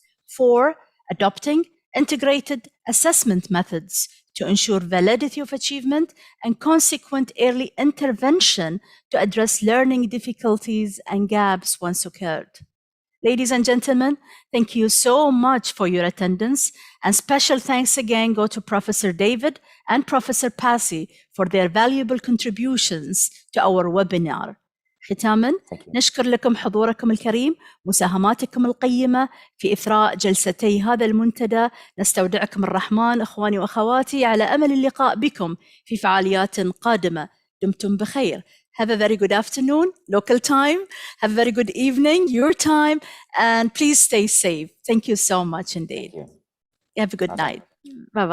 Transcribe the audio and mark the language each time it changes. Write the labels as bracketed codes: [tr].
[en] 4, adopting integrated assessment methods to ensure validity of achievement and consequent early intervention to address learning difficulties and gaps once occurred. Ladies and gentlemen, thank you so much for your attendance, and special thanks again go to Professor David and Professor Passy for their valuable contributions to our webinar. [ar] ختاما نشكر لكم حضوركم الكريم، مساهماتكم القيمة في إثراء جلستي هذا المنتدى. نستودعكم الرحمن أخواني وأخواتي على أمل اللقاء بكم في فعاليات قادمة. دمتم بخير. [en] Have a very good afternoon, local time. Have a very good evening, your time, and please stay safe. Thank you so much indeed. Have a good night. Bye-bye.